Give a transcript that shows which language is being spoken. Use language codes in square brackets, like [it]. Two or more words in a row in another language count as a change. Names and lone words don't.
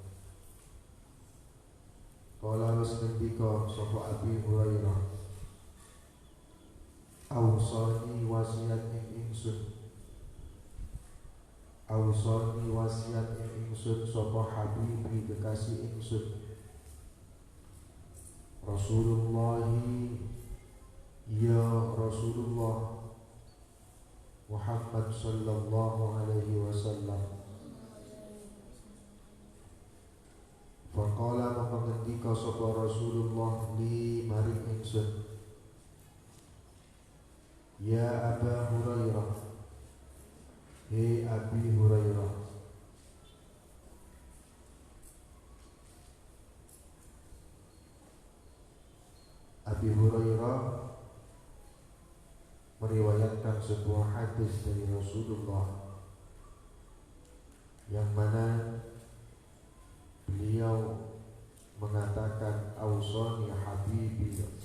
[jv] Kala wis ngendika sapa Abi Hurairah, awsani wasiat ing ingsun, awsani wasiat ing ingsun sapa habibi kekasih ingsun Rasulullah, [ar] يا رسول الله محمد صلى الله عليه وسلم. [jv] Faqala maka ngendika sapa Rasulullah li maring ingsun, [ar] يا أبا هريرة, [jv] he Abi Hurairah, [id] Abi Hurairah meriwayatkan sebuah hadis dari Rasulullah yang mana beliau mengatakan [ar] أوصاني حبيبي,